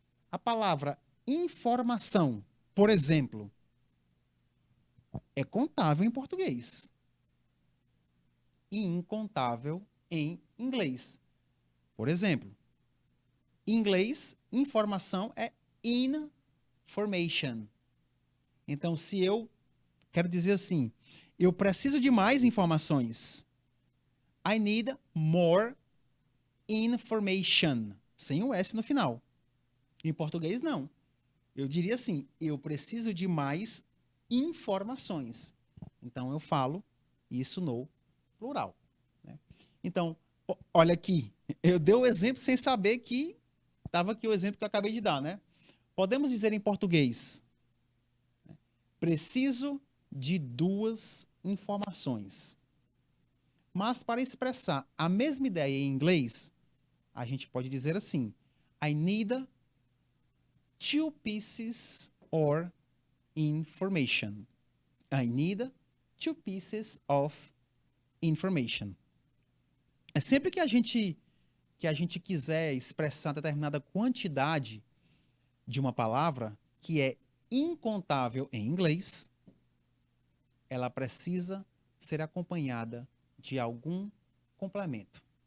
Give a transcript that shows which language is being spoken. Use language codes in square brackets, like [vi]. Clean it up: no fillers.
[pt] A palavra informação, por exemplo, é contável em português e incontável em inglês. Por exemplo, em inglês, informação é information. Então, se eu quero dizer assim, eu preciso de mais informações. [en] I need more information. [pt] Sem o S no final. Em português, não. Eu diria assim, eu preciso de mais informações. Então, eu falo isso no plural. Né? Então, olha aqui. Eu dei o exemplo sem saber que estava aqui o exemplo que eu acabei de dar, né? Podemos dizer em português, preciso de 2 informações. Mas para expressar a mesma ideia em inglês, a gente pode dizer assim, [en] I need 2 pieces of information. I need 2 pieces of information. [pt] É sempre que a gente quiser expressar determinada quantidade de uma palavra que é incontável em inglês, ela precisa ser acompanhada de algum complemento.